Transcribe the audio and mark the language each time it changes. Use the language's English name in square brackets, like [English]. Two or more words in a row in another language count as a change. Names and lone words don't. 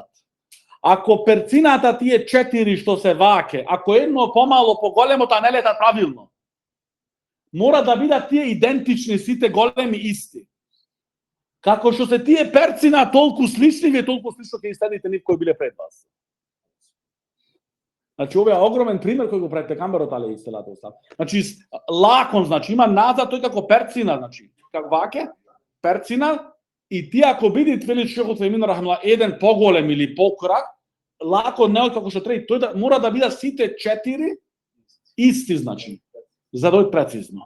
[Macedonian] Ако перцината тие 4 што се ваке, ако едно помало поголемо, та не лета правилно. Мора да бидат тие идентични, сите големи исти. Како што се тие перцина толку слични, вие толку слично ќе следите нив кои биле пред вас. Значи, ова е огромен пример кој го прави пегамберот [Arabic] عليه الصلاة والسلام. [Macedonian] Значи, лакон, значи, има назад тој како перцина, значи, како ваке, перцина, и тие ако бидат, вели Шейх Утсаймин рахимахуллах, еден поголем или покрак, лакон не како што треба, тој мора да бидат сите 4 исти, значи, за да е прецизно.